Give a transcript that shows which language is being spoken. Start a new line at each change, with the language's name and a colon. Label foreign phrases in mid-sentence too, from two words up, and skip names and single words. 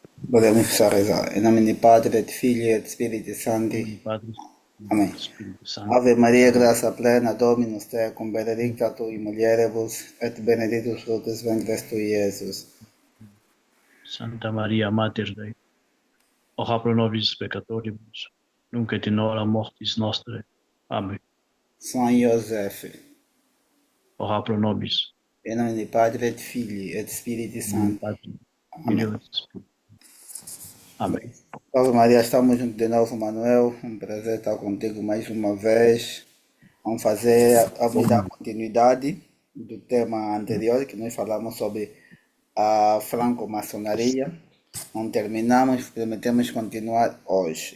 Portuguese: Podemos só rezar. Em nome do Padre, do Filho e do Espírito Santo. Nome do Padre, Amém. do Espírito Santo. Ave Maria, Amém. graça plena,
Latin: Dominus tecum, benedicta tu in mulieribus, et benedictus fructus ventris tui, Iesus. Santa Maria, Mater Dei, ora pro nobis peccatoribus, nunc et in hora mortis nostre.
Portuguese: Amém. São José,
Latin: Ora pro nobis,
Portuguese: em nome do Padre, do Filho e do Espírito in nome do Santo. Padre, Amém. Filho
Latin: et Spiritus.
Portuguese: Amém. Ave Maria, estamos juntos de novo, Manuel. Um prazer estar contigo mais uma vez. Vamos dar continuidade do tema anterior, que nós falamos sobre a franco-maçonaria. Não terminamos, prometemos continuar hoje.